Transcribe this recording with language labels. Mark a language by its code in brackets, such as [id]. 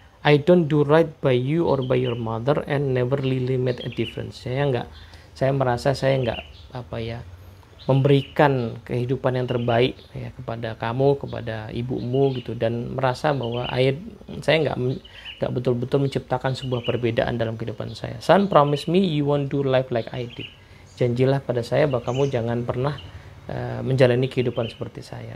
[en] I don't do right by you or by your mother and never really made a difference. [id] Saya merasa saya nggak memberikan kehidupan yang terbaik ya kepada kamu, kepada ibumu gitu, dan merasa bahwa saya nggak betul-betul menciptakan sebuah perbedaan dalam kehidupan saya. [en] Son, promise me you won't do life like I did. [id] Janjilah pada saya bahwa kamu jangan pernah menjalani kehidupan seperti saya.